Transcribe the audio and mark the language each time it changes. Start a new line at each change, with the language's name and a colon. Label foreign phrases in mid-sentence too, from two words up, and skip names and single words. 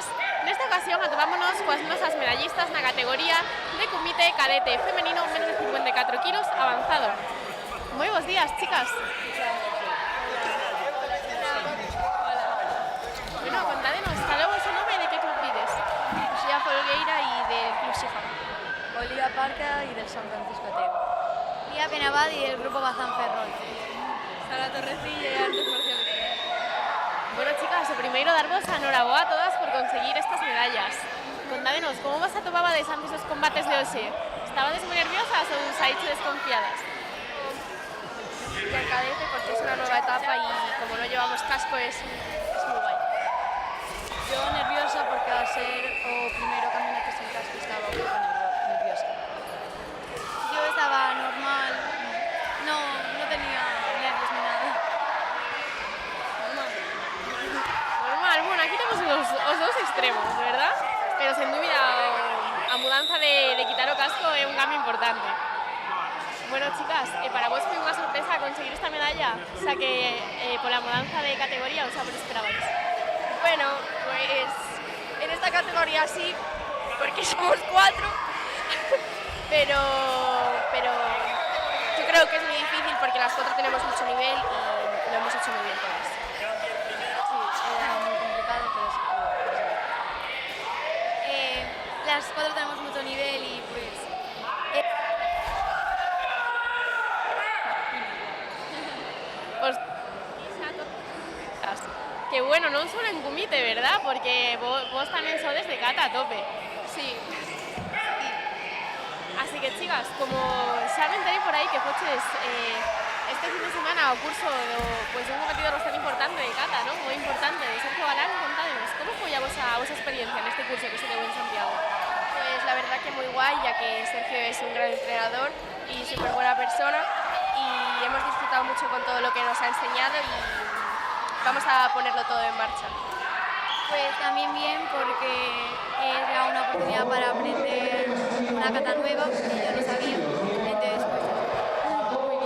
Galician: Nesta ocasión atopámonos coas nosas medallistas na categoría de comité cadete femenino menos de 54 kilos avanzado. Moi bons días, chicas. Bueno, contádenos, cal é o vosso nome e de que club vides?
Spanish: Xia Folgueira y del Club Sijam. Olivia Parca y del San Francisco Ateo. Lía Penabad y del Grupo Bazán Ferrol. Sara Torrecilla y Artes Marciales.
Galician: Bueno, chicas, o primeiro darvos a noraboa a todas por conseguir estas medallas. Contádenos, como vos atopabades antes os combates de hoxe? Estabades moi nerviosas ou saíches desconfiadas?
Spanish: El cadete porque es una nueva etapa y como no llevamos casco es muy guay. Yo nerviosa porque al ser o primero campeonato sin casco estaba un poco nerviosa. Yo estaba normal, no tenía nervios ni nada. Normal,
Galician: bueno, aquí temos os dous extremos, verdad? Pero sen dúbida a mudanza de quitar o casco é un cambio importante. Bueno, chicas, para vos foi unha sorpresa conseguir esta medalla, xa que pola mudanza de categoría os xa vos esperabais.
Spanish: Bueno, pues en esta categoría sí, porque somos 4, pero yo creo que es muy difícil porque las 4 tenemos mucho nivel y lo hemos hecho muy bien todas. Sí, era muy complicado, pero sí. Las 4 tenemos mucho nivel y pues... que bueno,
Galician: non solo en Cumite, verdad? Porque vos tamén sodes de cata a tope. Sí. Así que, chicas, como xa me enteré por aí que foches este fin de semana o curso pues, un competidor bastante importante de cata, ¿no? Moi importante, de Sergio Galán, contádenos, como foi a vosa experiencia neste curso que se deu en Santiago?
Spanish: Pues la verdad que muy guay, ya que Sergio es un gran entrenador y súper buena persona y hemos disfrutado mucho con todo lo que nos ha enseñado y vamos a ponerlo todo en marcha. Pues también bien porque era una oportunidad para aprender una cata nueva que yo no sabía, entonces pues muy bien.